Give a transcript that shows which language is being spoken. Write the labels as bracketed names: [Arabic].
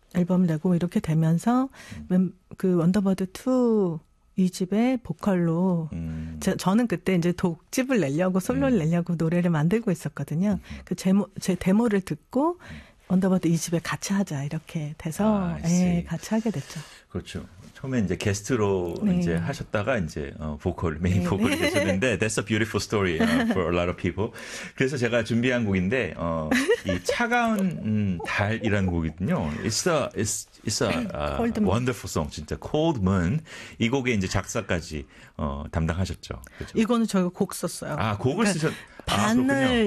[Korean] 앨범을 내고 이렇게 되면서 그 원더버드 2 2집의 보컬로 저는 그때 이제 독집을 내려고 솔로를 내려고 노래를 만들고 있었거든요. 그 제 데모를 듣고 원더버드 2집에 같이 하자 이렇게 돼서 아, 예, 같이 하게 됐죠. 그렇죠. 처음에 이제 게스트로 네. 이제 하셨다가 이제 보컬 메인 네. 보컬이 되셨는데 [English] That's a beautiful story for a lot of people. [Korean] 그래서 제가 준비한 곡인데 이 차가운 달이라는 곡이거든요. [English] It's a wonderful song. 진짜 Cold Moon. [Korean] 이 곡에 이제 작사까지 담당하셨죠. 그렇죠? 이거는 저희가 곡 썼어요. 아 곡을 그러니까 쓰셨. 반을